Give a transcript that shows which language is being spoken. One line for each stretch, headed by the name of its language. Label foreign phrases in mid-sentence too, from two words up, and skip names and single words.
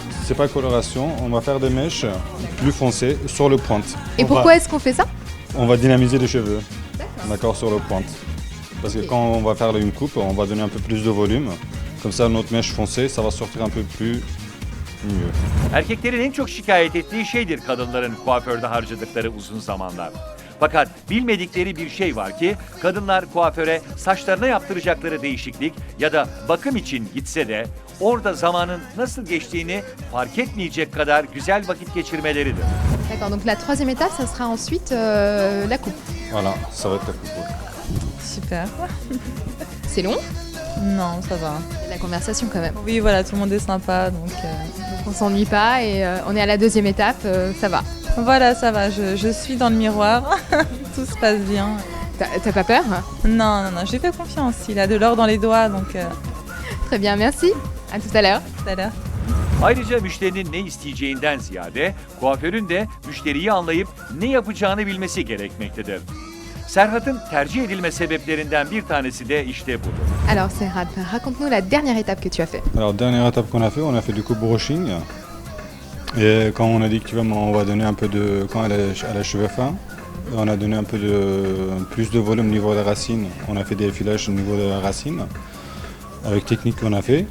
French: C'est pas coloration, on va faire des mèches plus foncées sur le pointe. Et pourquoi est-ce qu'on fait ça? On va dynamiser les cheveux, d'accord, sur le pointe. Parce que quand on va faire une coupe, on va donner un peu plus de volume. Comme ça, notre mèche foncée, ça va sortir un peu plus mieux.
Turkish: Erkeklerin en çok şikayet ettiği şeydir kadınların kuaförde harcadıkları uzun zamanlar. Fakat bilmedikleri bir şey var ki kadınlar kuaföre saçlarına yaptıracakları değişiklik ya da bakım için gitse de orada zamanın nasıl geçtiğini fark etmeyecek kadar güzel vakit geçirmeleridir.
French: D'accord, donc la troisième étape, ça sera ensuite la coupe. Voilà, ça va être la coupe. Super. C'est long, Non, ça va. la conversation quand même. Oui, voilà, tout le monde est sympa. Donc Donc on s'ennuie pas et on est à la deuxième étape, ça va. voilà, ça va. Je suis dans le miroir. Tout se passe bien. T'as pas peur? Non, non, non, j'ai fait confiance. Il a de l'or dans les doigts, donc Très bien, merci. À tout à l'heure. tout à l'heure.
Turkish: Ayrıca müşterinin ne isteyeceğinden ziyade kuaförün de müşteriyi anlayıp ne yapacağını bilmesi gerekmektedir. Serhat'ın tercih edilme sebeplerinden bir tanesi de işte budur.
French: Alors Serhat, raconte-nous la dernière étape que tu as fait. Alors, dernière étape qu'on a fait du coupe brushing. Et quand on a dit on va donner un peu de... Quand elle a cheveux fins, on a donné un peu plus de volume au niveau des racines. On a fait des filages au niveau des racines, avec technique qu'on a fait.